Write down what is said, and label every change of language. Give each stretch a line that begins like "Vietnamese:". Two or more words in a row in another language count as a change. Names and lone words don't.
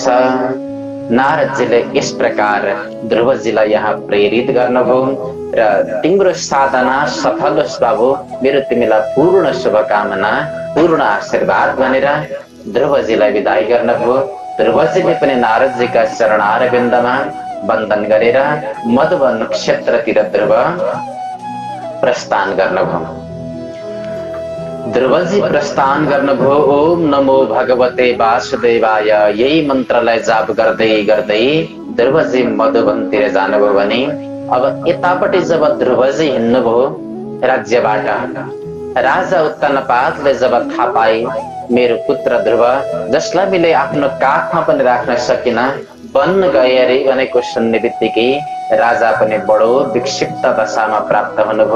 Nepali: नारदजीले यस प्रकार ध्रुवजीलाई यहाँ प्रेरित गर्नुभयो र तिम्रो साधना सफल होस् बाबु, मेरो तिमीलाई पूर्ण शुभकामना, पूर्ण आशीर्वाद भनेर ध्रुवजीलाई विदाई गर्नुभयो। ध्रुवजीले पनि नारदजीका चरणारविन्दमा वन्दन गरेर मधुवन क्षेत्रतिर ध्रुव प्रस्थान गर्नुभयो। ध्रुवजी प्रस्थान गर्नुभयो।
Sanskrit: ओम नमो भगवते वासुदेवाय।
Nepali: यही मन्त्रलाई जाप गर्दै गर्दै ध्रुवजी मधुवनतिर जानुभयो भने अब यतापट्टि जब ध्रुवजी हिँड्नुभयो राज्यबाट, राजा उत्तनपादले जब थाहा पाए मेरो पुत्र ध्रुव, जसलाई मैले आफ्नो काखमा पनि राख्न सकिन, वन गए अरे भनेको सुन्ने बित्तिकै राजा पनि बडो विक्षिप्त दशामा प्राप्त हुनुभयो।